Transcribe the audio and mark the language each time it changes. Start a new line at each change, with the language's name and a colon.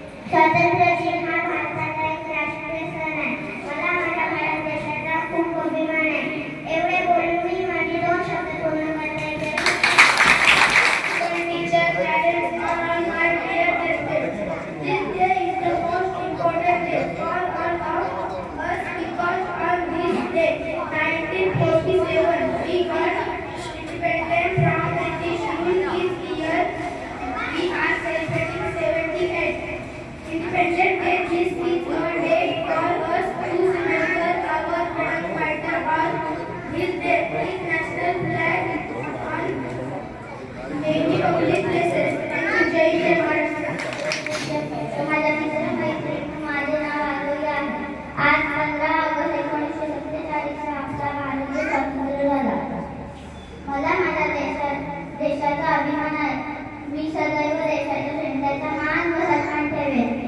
Marathi: स्वातंत्र्य दिन हा भारताचा एक राष्ट्रीय सण आहे. मला माझ्या भारत देशाचा खूप अभिमान आहे. एवढे बोलून मी माझे 2 शब्द पूर्ण करते.
English: Teachers, parents, all my dear guests, this day is the most important day for all of us because on this day, 1947, we got independent from British rule. This year, we are celebrating 78. Independent Day. This is a day for us to remember our freedom fighter on this day. This national flag on many public places. Thank you. Jai Jai Maharashtra.
Marathi: माझ्या मित्रमैत्रिणी, माझे नाव आरोग्य आहे. आज 15 August 1947 आपला भारत देश स्वतंत्र झाला. मला माझ्या देशाचा अभिमान आहे. मी सदैव देशाच्या झेंड्याचा मान व सन्मान ठेवेन.